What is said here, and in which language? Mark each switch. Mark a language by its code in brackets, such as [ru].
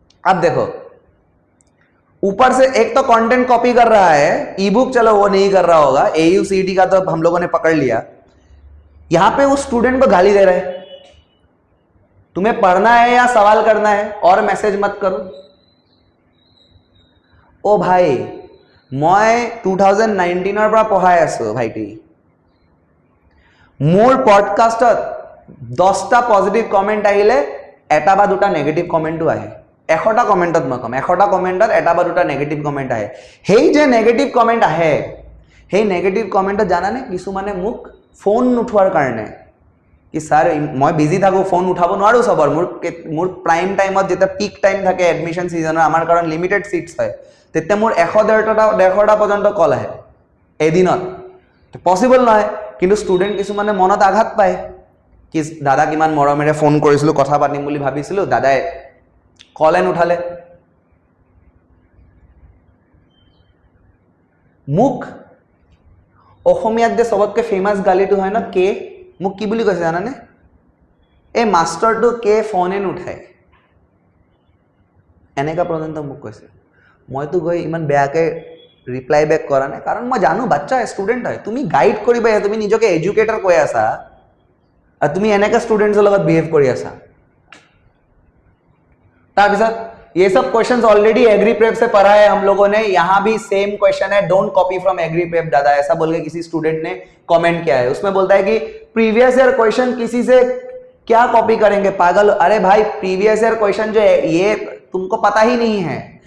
[hi] अब देखो ऊपर से एक तो कंटेंट कॉपी कर रहा है, ई बुक चलो वो नहीं कर रहा होगा, AUCET का तो हम लोगों ने पकड़ लिया। यहां पे उस स्टूडेंट को गाली दे रहे हैं, तुम्हें पढ़ना है या सवाल करना है, और मैसेज मत करो। ओ भाई मैं [as] 2019 পৰা পঢ়াই আছো ভাইটি, মোৰ পডকাষ্টত 10টা পজিটিভ কমেন্ট আহিলে এটা বা দুটা নেগেটিভ কমেন্টও আহে। 100টা কমেন্টত মই কম, 100টা কমেন্টত এটা বা দুটা নেগেটিভ কমেন্ট আহে। সেই যে নেগেটিভ কমেন্ট আহে, সেই নেগেটিভ কমেন্টত জানানে কিছুমানে মোক ফোন নুঠোৱাৰ কাৰণে [hi] कि सर मैं बिजी [as] থাকো, ফোন উঠাব নোৱাৰো সবৰ, মোৰ প্ৰাইম টাইমত যেটা পিক টাইম থাকে এডমিশন সিজনৰ, আমাৰ কাৰণ লিমিটেড সিটস হয়, তেতিয়া মোৰ 100-150টা পৰ্যন্ত কল আহে এদিনত, পসিবল নহয়। কিন্তু ষ্টুডেন্ট কিছুমানে মনত আঘাত পায় কি দাদা কিমান মৰমেৰে ফোন কৰিছিলো, কথা পাতিম বুলি ভাবিছিলো, দাদাই কলে নুঠালে। মোক অসমীয়াত যে সবতকে ফেমাস গালিটো হয় না, কে মোক কি বুলি কৈছে জানানে, এই মাষ্টাৰটো কে ফোনে নুঠায়, এনেকা পৰ্যন্ত মোক কৈছে। মইতো গৈ ইমান বেয়াকে ৰিপ্লাই বেক কৰা নাই, কাৰণ মই জানো বাচ্চা ষ্টুডেন্ট হয়, তুমি গাইড কৰিবা, তুমি নিজকে এডুকেটৰ কৈ আছা আৰু তুমি এনেকা ষ্টুডেন্টছৰ লগত বিহেভ কৰি আছা। তাৰপিছত [hi] ये सब क्वेश्चंस ऑलरेडी एग्री प्रेप से पढ़ा है हम लोगों ने, यहाँ भी सेम क्वेश्चन है, don't copy from agree prep दादा, ऐसा बोल के किसी स्टूडेंट ने कमेंट किया है। उसमें बोलता है कि प्रीवियस ईयर क्वेश्चन किसी से क्या कॉपी करेंगे पागल। अरे भाई प्रीवियस ईयर क्वेश्चन जो है ये तुमको पता ही नहीं है,